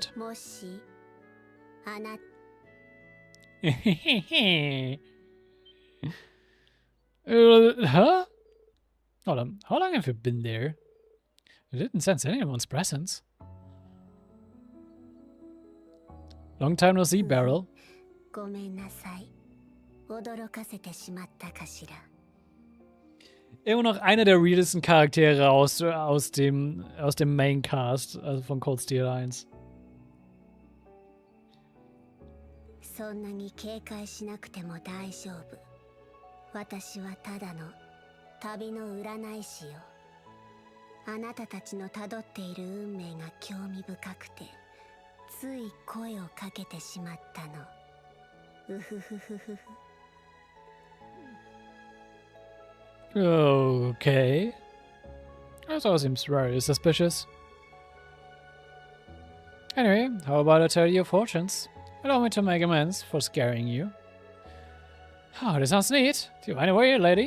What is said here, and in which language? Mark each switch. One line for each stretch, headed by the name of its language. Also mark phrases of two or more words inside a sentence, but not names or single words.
English: Huh? Hold on. How long have you been there? I didn't sense anyone's presence. Long time no see, Beryl.
German: Immer noch einer der weirdesten Charaktere aus dem Maincast, also von Cold Steel 1.
Japanese: そんなに警戒しなくても大丈夫。私はただの旅の占い師よ。あなたたちのたどっている運命が興味深くて、つい声をかけてしまったの。うふふふふふ。
English: Okay. That all seems very suspicious. Anyway, how about I tell you your fortunes? Allow me to make amends for scaring you. Oh, this sounds neat. Do you mind away, lady?